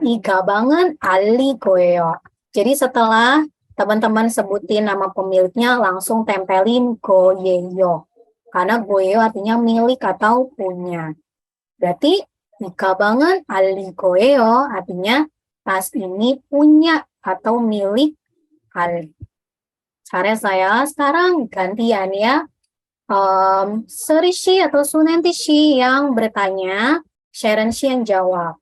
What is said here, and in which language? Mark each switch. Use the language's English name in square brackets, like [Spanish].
[Korean] 이 가방은 Ali 거예요. [Indonesian] Jadi setelah teman-teman sebutin nama pemiliknya, langsung tempelin goyeyo. Karena goyeyo artinya milik atau punya. Berarti 이 가방은 Ali 거예요. Artinya tas ini punya atau milik Ali. [Korean] 잘했어요. [Indonesian] Sekarang gantian ya. Seri Shi atau Sunanti Shi yang bertanya, Sharon Shi yang jawab.